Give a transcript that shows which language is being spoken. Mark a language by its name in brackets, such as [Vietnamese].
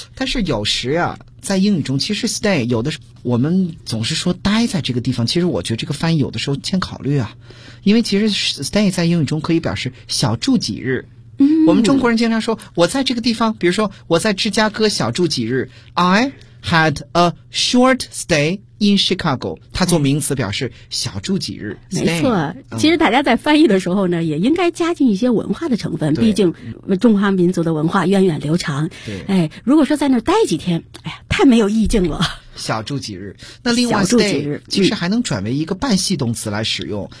[Chinese] 但是有时啊在英语中其实 stay 有的时候我们总是说待在这个地方，其实我觉得这个翻译有的时候欠考虑啊。因为其实 stay 在英语中可以表示小住几日。我们中国人经常说我在这个地方，比如说我在芝加哥小住几日。 [English] I had a short stay in Chicago， [Chinese] 它做名词表示小住几日。没错，其实大家在翻译的时候呢也应该加进一些文化的成分，毕竟中华民族的文化源远流长。对，如果说在那儿待几天，太没有意境了。小住几日，那另外 stay 其实还能转为一个半系动词来使用。